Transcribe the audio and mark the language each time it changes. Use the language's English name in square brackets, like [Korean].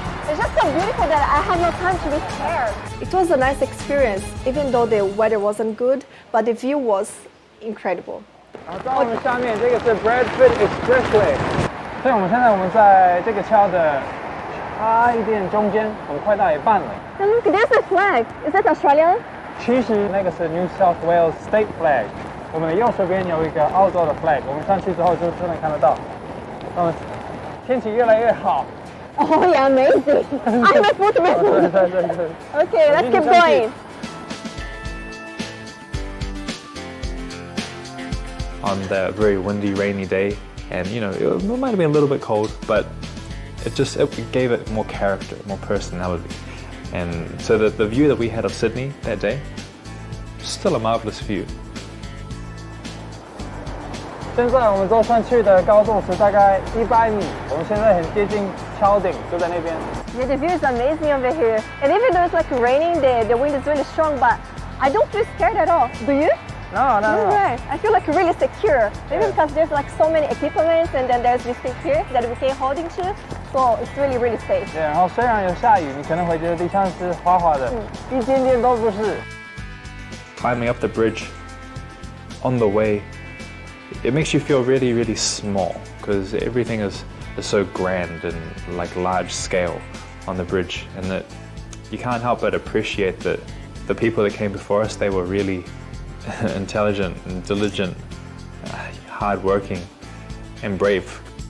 [English] It's just so beautiful that I had no time to be scared. It was a nice experience, even though the weather wasn't good, but the view was incredible. [Chinese] 然后在我们下面这个是 Bradford Expressway，所以我们现在这个桥的差一点中间，我们快到一半了。 [English] And look, there's a flag. Is that Australian? [Chinese] 其实那个是 New South Wales State Flag， 我们的右手边有一个澳洲的 flag， 我们上去之后就能看得到。天气越来越好。 [English] Oh yeah, amazing. I'm a footman. Okay, let's keep going. On that very windy, rainy day, and you know, it might have been a little bit cold, but it gave it more character, more personality. And so the view that we had of Sydney that day, still a marvelous view. [Chinese] 现在我们坐上去的高度是大概100米，我们现在很接近桥顶，就在那边。 [English] Yeah, the view is amazing over here. And even though it's like raining, the wind is really strong, but I don't feel scared at all. Do you? No. Right. I feel like really secure. Maybe because there's like so many equipments and then there's this thing here that we can hold into. So it's really, really safe. [Chinese] 对，然后虽然有下雨，你可能会觉得地上是滑滑的，一点点都不是。 [English] Climbing up the bridge, on the way, it makes you feel really, really small because everything is so grand and like large scale on the bridge, and that you can't help but appreciate that the people that came before us, they were really intelligent and diligent, hardworking, and brave.